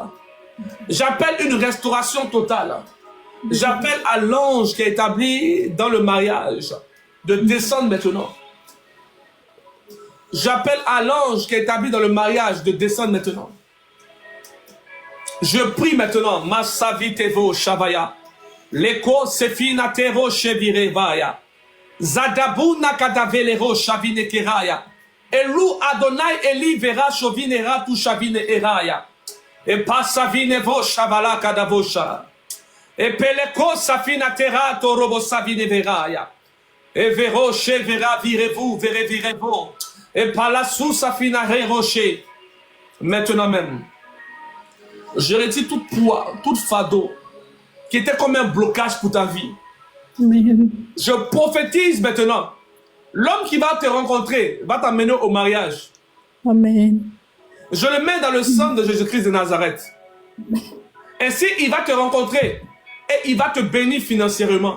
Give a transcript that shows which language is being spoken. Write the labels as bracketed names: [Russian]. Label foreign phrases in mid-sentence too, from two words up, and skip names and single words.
[French] J'appelle une restauration totale. J'appelle à l'ange qui est établi dans le mariage de descendre maintenant. J'appelle à l'ange qui est établi dans le mariage de descendre maintenant. Je prie maintenant, Masavitevo Shavaya, Leko Sefina Tero Chevirevaya, Zadabuna Kadavelero Shavine Keraya, Elou Adonai Eli Vera Shovinera Tu Shavine Eraya, et Pasavine Vo Shavala Kadavosha, et Peleko Safina Tera Torobo Savine Veraya, et Vero Chevera Virevu, Verevirevo, et Palasu Safina Reroche, maintenant même. Je retire toute poids, toute fardeau qui était comme un blocage pour ta vie. Amen. Je prophétise maintenant. L'homme qui va te rencontrer va t'amener au mariage. Amen. Je le mets dans le sang de Jésus-Christ de Nazareth. Ainsi, il va te rencontrer et il va te bénir financièrement.